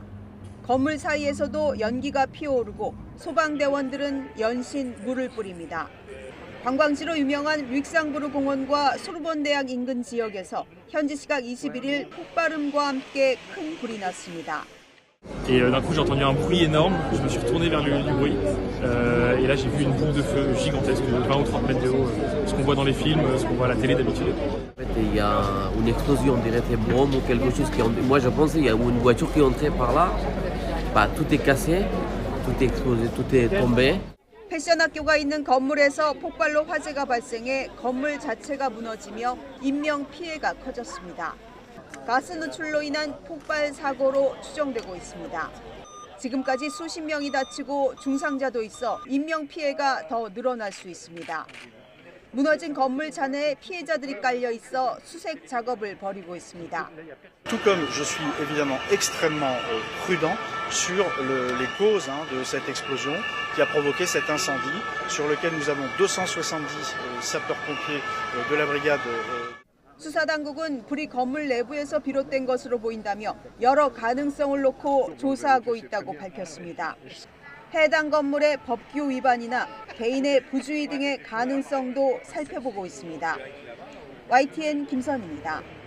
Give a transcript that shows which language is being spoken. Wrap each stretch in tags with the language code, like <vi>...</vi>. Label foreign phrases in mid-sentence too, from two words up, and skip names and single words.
<ko>건물 사이에서도 연기가 피어오르고 소방대원들은 연신 물을 뿌립니다. 관광지로 유명한 릭상부르 공원과 소르본 대학 인근 지역에서 현지 시각 21일 폭발음과 함께 큰 불이 났습니다.</ko> <fr>Et d'un coup j'ai entendu un bruit énorme, je me suis retourné vers le lieu du bruit et là j'ai vu une boule de feu gigantesque de 20 ou 30 mètres de haut, ce qu'on voit dans les films, ce qu'on voit à la télé d'habitude. Il y a une explosion, on dirait une bombe ou quelque chose qui... Moi je pensais qu'il y a une voiture qui entrait par là, tout est cassé, tout est explosé, tout est tombé.</fr> <ko>패션 학교가 있는 건물에서 폭발로 화재가 발생해 건물 자체가 무너지며 인명 피해가 커졌습니다. 가스 누출로 인한 폭발 사고로 추정되고 있습니다. 지금까지 수십 명이 다치고 중상자도 있어 인명 피해가 더 늘어날 수 있습니다. 무너진 건물 잔해에 피해자들이 깔려 있어 수색 작업을 벌이고 있습니다.</ko> <fr>Tout comme je suis évidemment extrêmement prudent sur les causes de cette explosion qui a provoqué cet incendie sur lequel nous avons 270 sapeurs-pompiers de la brigade.</fr> <ko>수사당국은 불이 건물 내부에서 비롯된 것으로 보인다며 여러 가능성을 놓고 조사하고 있다고 밝혔습니다. 해당 건물의 법규 위반이나 개인의 부주의 등의 가능성도 살펴보고 있습니다. YTN 김선입니다.</ko>